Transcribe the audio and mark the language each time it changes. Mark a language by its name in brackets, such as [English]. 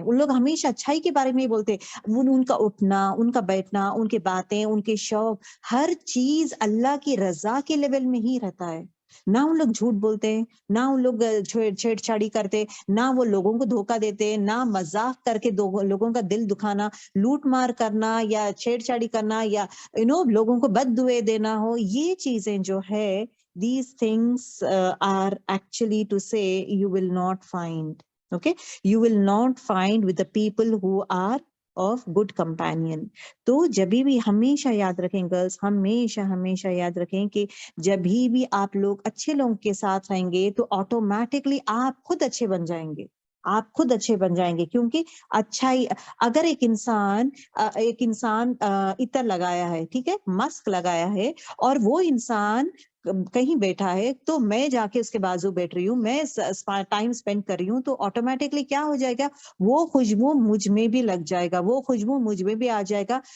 [Urdu] ان لوگ ہمیشہ اچھائی کے بارے میں ہی بولتے. ان کا اٹھنا, ان کا بیٹھنا, ان کی باتیں, ان کے شوق, ہر چیز اللہ کی رضا کے لیول میں ہی رہتا ہے. نہ ان لوگ جھوٹ بولتے ہیں, نہ ان لوگ چھیڑ چھاڑی کرتے, نہ وہ لوگوں کو دھوکہ دیتے, نہ مذاق کر کے لوگوں کا دل دکھانا, لوٹ مار کرنا یا چھیڑ چھاڑی کرنا یا لوگوں کو بد دعائیں دینا ہو. یہ چیزیں جو ہے, [English] these things are actually to say you will not find, okay, you will not find with the people who are of good companion. [Urdu] تو جبھی بھی ہمیشہ یاد رکھیں گرلس, ہمیشہ یاد رکھیں کہ جبھی بھی آپ لوگ اچھے لوگوں کے ساتھ رہیں گے تو آٹومیٹکلی آپ خود اچھے بن جائیں گے. آپ خود اچھے بن جائیں گے, کیونکہ اچھائی, اگر ایک انسان عطر لگایا ہے, ٹھیک ہے, ماسک لگایا ہے, اور وہ انسان کہیں بیٹھا ہے تو میں جا کے اس کے بازو بیٹھ رہی ہوں, میں ٹائم اسپینڈ کر رہی ہوں, تو آٹومیٹکلی کیا ہو جائے گا, وہ خوشبو مجھ میں بھی لگ جائے گا, وہ خوشبو مجھ میں بھی آ جائے گا.